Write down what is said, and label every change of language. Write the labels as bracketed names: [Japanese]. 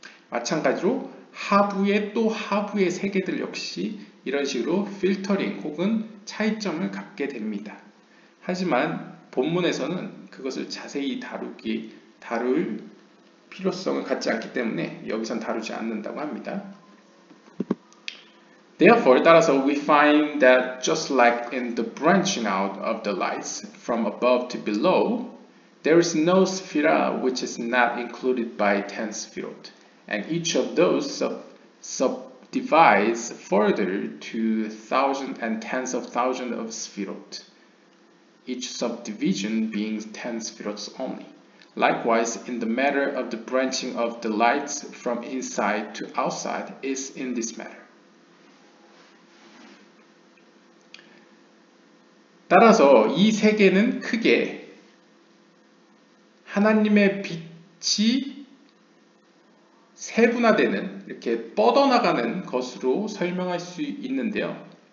[Korean] 마찬가지로 하부의 또 하부의 세계들 역시 이런 식으로 필터링 혹은 차이점을 갖게 됩니다. 하지만 본문에서는 그것을 자세히 다룰 필요성을 갖지 않기 때문에 여기선 다루지 않는다고 합니다. [English] Therefore, [Korean] 따라서 [English] we find that just like in the branching out of the lights from above to below, there is no sephira which is not included by 10 sephirot, and each of those subdivides further to thousands and tens of thousands of sephirot, each subdivision being 10 sephirots only. Likewise, in the matter of the branching of the lights from inside to outside is in this matter. [Korean] 따라서 이 세계는 크게 하나님의 빛이 세분화되는, 이렇게 뻗어나가는 것으로 설명할 수 있는데요.